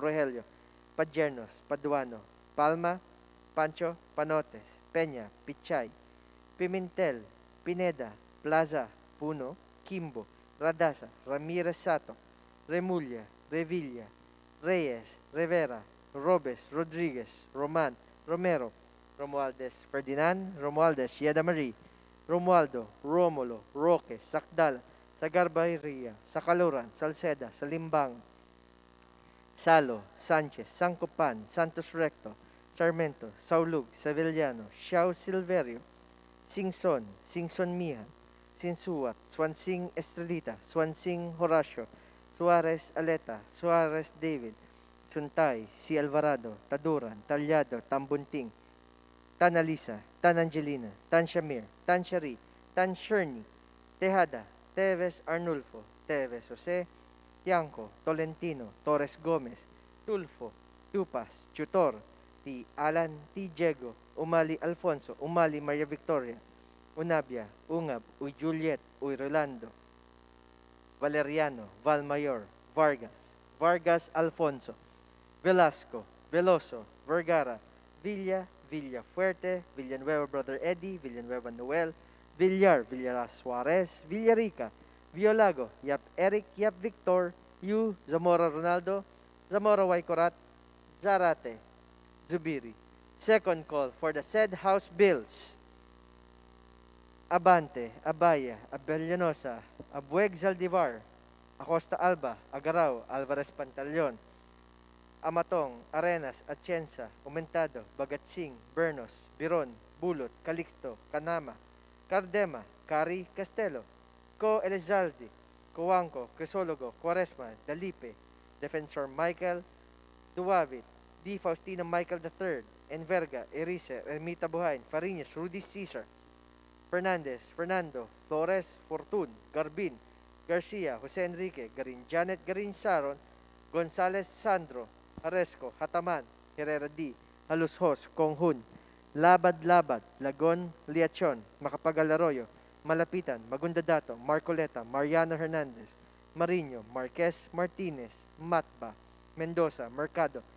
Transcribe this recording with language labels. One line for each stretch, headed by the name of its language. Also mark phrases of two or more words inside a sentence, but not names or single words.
English: Rogelio, Padjernos, Paduano, Palma, Pancho, Panotes, Peña, Pichay, Pimentel, Pineda, Plaza, Puno, Kimbo, Radasa, Ramirez Sato, Remulla, Revilla, Reyes, Rivera, Robes, Rodriguez, Roman, Romero, Romualdez, Ferdinand, Romualdez, Yeda Marie, Romualdo, Romulo, Roque, Sakdal, Sagarbayria, Sakaluran, Salceda, Salimbang, Salo, Sanchez, Sancopan, Santos Recto, Sarmento, Saulug, Sevillano, Xiao Silverio, Singson, Singson Mihan, Sinsuat, Swansing Estrelita, Swansing Horacio, Suarez Aleta, Suarez David, Suntay, Si Alvarado, Taduran, Talyado, Tambunting, Tan Alisa, Tan Angelina, Tan Shamir, Tan Shari, Tan Sherny, Tejada, Teves Arnulfo, Teves Jose, Tianco, Tolentino, Torres Gomez, Tulfo, Tupas, Tutor, T. Alan, T. Diego, Umali Alfonso, Umali Maria Victoria, Unabia, Ungab, Uy Juliet, Uy Rolando, Valeriano, Valmayor, Vargas, Vargas Alfonso, Velasco, Veloso, Vergara, Villa, Villafuerte, Villanueva Brother Eddie, Villanueva Noel, Villar, Villaras Suarez, Villarica, Violago, Yap Eric, Yap Victor, Yu, Zamora Ronaldo, Zamora Waycorat, Zarate, Zubiri. Second call for the said House bills. Abante, Abaya, Abellanosa, Abueg Zaldivar, Acosta Alba, Agaraw, Alvarez Pantaleon, Amatong, Arenas, Atienza, Umentado, Bagatsing, Bernos, Biron, Bulot, Calixto, Canama, Cardema, Cari, Castelo, Co Elizaldi, Coanco, Crisologo, Quaresma, Dalipe, Defensor Michael, Duavit, D. Faustino Michael III, Enverga, Erice, Ermita Buhain, Fariñas, Rudy Cesar, Fernandez, Fernando, Flores, Fortun, Garbin, Garcia, Jose Enrique, Garin Janet, Garin Sharon, Gonzales Sandro, Aresco, Hataman, Herrera D, Halushos, Konghun, Labad-Labad, Lagon, Liachon, Macapagal Arroyo, Malapitan, Magundadato, Marcoleta, Mariano Hernandez, Mariño, Marquez, Martinez, Matba, Mendoza, Mercado,